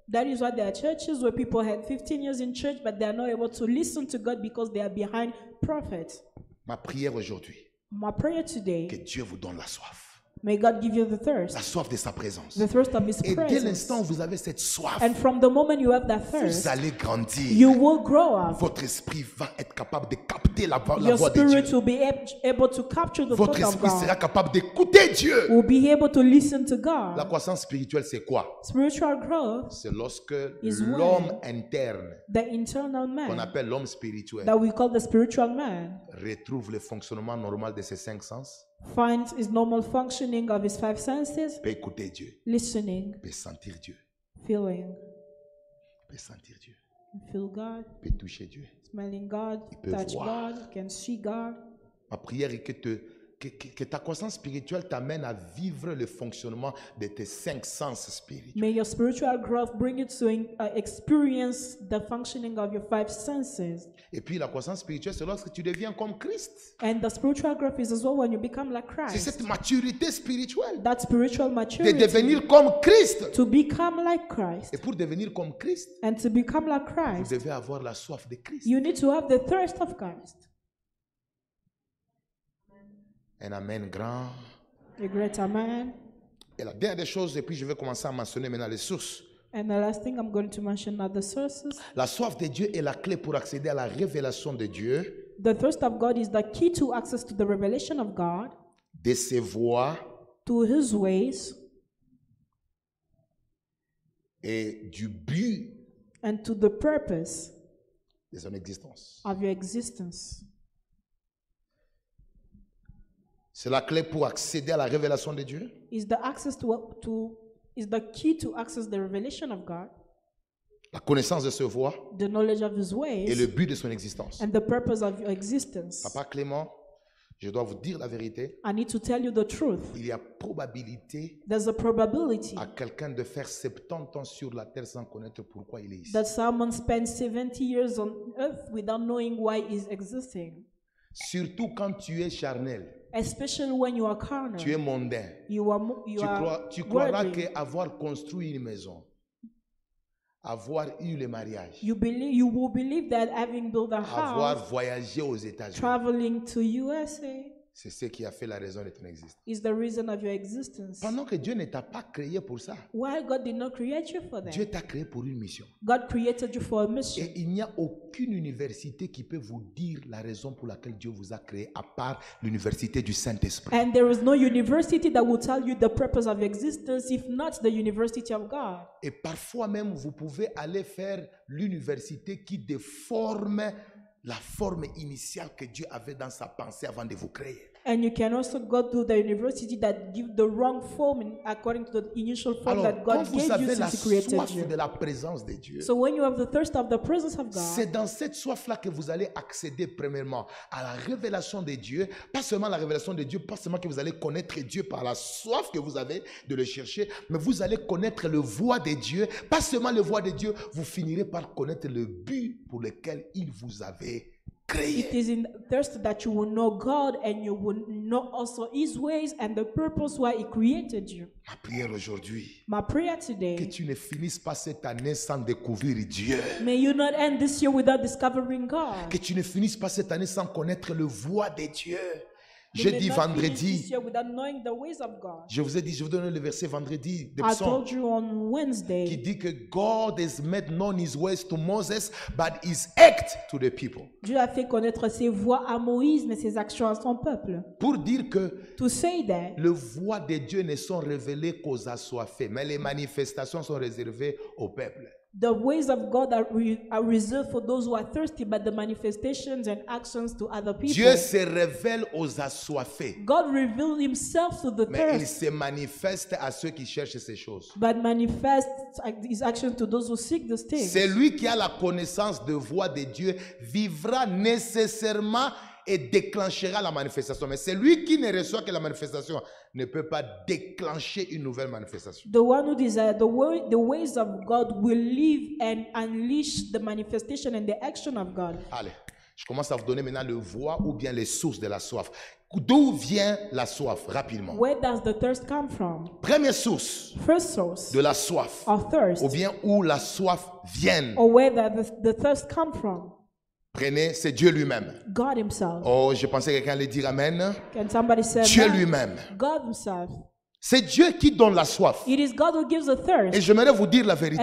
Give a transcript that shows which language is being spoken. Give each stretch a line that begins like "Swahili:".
English: That is why there are churches where people had 15 years in church, but they are not able to listen to God because they are behind prophets.
French: Ma prière aujourd'hui,
English: My prayer today,
French: que Dieu vous donne la soif.
English: may God give you the thirst,
French: La soif de sa présence.
English: the thirst of His
French: Et dès
English: presence.
French: l'instant où vous avez cette soif,
English: And from the moment you have that
French: vous
English: thirst,
French: allez grandir.
English: you will grow up.
French: Votre esprit va être capable de capter la voix
English: Your
French: de Dieu.
English: spirit will be able to capture the
French: Votre
English: thought of
French: esprit sera
English: God.
French: capable d'écouter Dieu.
English: Will be able to listen to
French: La
English: God.
French: croissance spirituelle, c'est quoi?
English: Spiritual growth,
French: C'est lorsque
English: Is
French: l'homme interne,
English: the internal
French: qu'on
English: man,
French: appelle l'homme spirituel,
English: that we call the spiritual man,
French: retrouve le fonctionnement normal de ses 5 sens,
English: finds his normal functioning of his 5 senses,
French: peut écouter Dieu,
English: listening,
French: peut sentir Dieu,
English: feeling,
French: peut sentir Dieu,
English: feel God,
French: peut toucher Dieu.
English: smelling God,
French: peut
English: touch
French: voir.
English: God, can see God.
French: Ma prière est que ta croissance spirituelle t'amène à vivre le fonctionnement de tes 5 sens spirituels.
English: May your spiritual growth bring you to experience the functioning of your 5 senses.
French: Et puis la croissance spirituelle, c'est lorsque tu deviens comme Christ.
English: And the spiritual growth is as well when you become like
French: C'est
English: Christ.
French: cette maturité spirituelle
English: That spiritual
French: de
English: maturity,
French: devenir comme Christ.
English: to become like Christ.
French: Et pour devenir comme Christ,
English: And to become like
French: vous
English: Christ,
French: devez avoir la soif de Christ.
English: you need to have the thirst of Christ.
French: Un amen grand.
English: A greater man.
French: Et la dernière des choses, et puis je vais commencer à mentionner maintenant les sources.
English: And the last thing I'm going to mention are the sources.
French: La soif de Dieu est la clé pour accéder à la révélation de Dieu,
English: The thirst of God is the key to access to the revelation of God,
French: de ses voies
English: to His ways,
French: et du but
English: and to the purpose
French: de son existence.
English: of your existence.
French: C'est la clé pour accéder à la révélation de Dieu,
English: Is the access is the key to access the revelation of God,
French: la connaissance de ses voies
English: the knowledge of His
French: et
English: ways,
French: le but de son existence.
English: and the purpose of your existence.
French: Papa Clément, je dois vous dire la vérité.
English: I need to tell you the truth.
French: Il y a probabilité
English: There's a probability
French: à quelqu'un de faire 70 ans sur la terre sans connaître pourquoi il est ici.
English: that someone spends 70 years on earth without knowing why he's existing.
French: Surtout quand tu es charnel,
English: Especially when you are
French: tu es
English: carnal.
French: mondain.
English: You are
French: Tu croiras
English: worldly.
French: qu'avoir construit une maison, avoir eu le mariage,
English: You will believe that having built a
French: avoir
English: house,
French: voyagé aux États-Unis,
English: traveling to USA
French: c'est ce qui a fait la raison de ton existence.
English: is the reason of your existence.
French: Pendant que Dieu ne t'a pas créé pour ça,
English: Why God did not create you for
French: Dieu
English: that?
French: t'a créé pour une mission.
English: God created you for a mission.
French: Et il n'y a aucune université qui peut vous dire la raison pour laquelle Dieu vous a créé, à part l'université du Saint-Esprit.
English: And there is no university that will tell you the purpose of existence if not the university of God.
French: Et parfois même, vous pouvez aller faire l'université qui déforme la forme initiale que Dieu avait dans sa pensée avant de vous créer.
English: And you can also go to the university that give the wrong form according to the initial form
French: Alors,
English: that
French: quand
English: God
French: vous
English: gave you
French: avez la
English: since He created
French: soif
English: you.
French: de la présence de Dieu,
English: So when you have the thirst of the presence of God,
French: c'est dans cette soif-là que vous allez accéder premièrement à la révélation de Dieu. Pas seulement la révélation de Dieu, pas seulement que vous allez connaître Dieu par la soif que vous avez de le chercher, mais vous allez connaître le voie de Dieu. Pas seulement le voie de Dieu, vous finirez par connaître le but pour lequel il vous avait créé.
English: it is in thirst that you will know God and you will know also His ways and the purpose why He created you.
French: Ma prière aujourd'hui,
English: My prayer
French: que
English: today,
French: tu ne finisses pas cette année sans découvrir Dieu.
English: may you not end this year without discovering God.
French: Que tu ne finisses pas cette année sans connaître le voie de Dieu.
English: You
French: Je
English: may
French: dis
English: not finish this
French: vendredi,
English: year without knowing the ways of God.
French: je vous ai dit, je vous donne le verset vendredi de
English: I
French: Psaume
English: told you on
French: qui
English: Wednesday,
French: dit que
English: God has made known his ways to Moses, but his act to the people.
French: Dieu a fait connaître ses voies à Moïse, mais ses actions à son peuple. Pour dire que
English: To say that,
French: les voies de Dieu ne sont révélées qu'aux assoiffés, mais les manifestations sont réservées au peuple.
English: The ways of God are reserved for those who are thirsty, but the manifestations and actions to other people.
French: Dieu se révèle aux assoiffés.
English: God revealed himself to the
French: Mais il
English: thirsty,
French: se manifeste à ceux qui cherchent ces choses.
English: but manifests his action to those who seek these things.
French: Celui qui a la connaissance de voix de Dieu vivra nécessairement et déclenchera la manifestation. Mais celui qui ne reçoit que la manifestation ne peut pas déclencher une nouvelle manifestation.
English: The one who desires the ways of God will live and unleash the manifestation and the action of God.
French: Allez, je commence à vous donner maintenant le voie ou bien les sources de la soif. D'où vient la soif, rapidement?
English: Where does the thirst come from?
French: Première source
English: First source
French: de la soif,
English: of thirst,
French: ou bien où la soif vient.
English: or where the thirst come from?
French: Prenez, c'est Dieu lui-même.
English: God himself.
French: Oh, je pensais que quelqu'un allait dire Amen.
English: Can somebody say
French: Dieu
English: that?
French: lui-même.
English: God himself.
French: C'est Dieu qui donne la soif.
English: It is God who gives the
French: Et
English: thirst.
French: j'aimerais vous dire la vérité.